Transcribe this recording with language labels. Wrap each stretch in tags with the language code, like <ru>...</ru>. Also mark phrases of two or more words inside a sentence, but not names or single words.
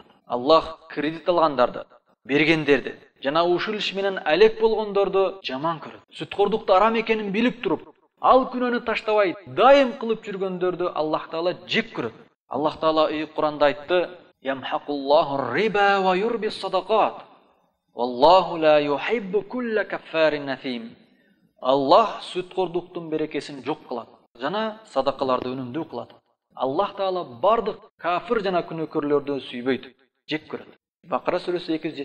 <ky>Аллах кредит алгандарды, бергендерди жана ушул иш менен алек болгондорду жаман көрөт. Сүткордукту арам экенин билип туруп, ал күнөөнү таштабай дайым кылып жүргөндөрдү Аллах Таала жек көрөт. Аллах Таала Куранда айтты:</ky> <ar>"يمحق الله الربا ويربي الصدقات. والله لا يحب كل كفار أثيم."</ar> <ky>Аллах сүткордуктун берекесин жок кылат жана садакаларды өнүмдүү кылат. Аллах Таала бардык кафир жана күнөөкөрлөрдү сүйбөйт, жек көрөт. Бакара сүрөсү 2</ky>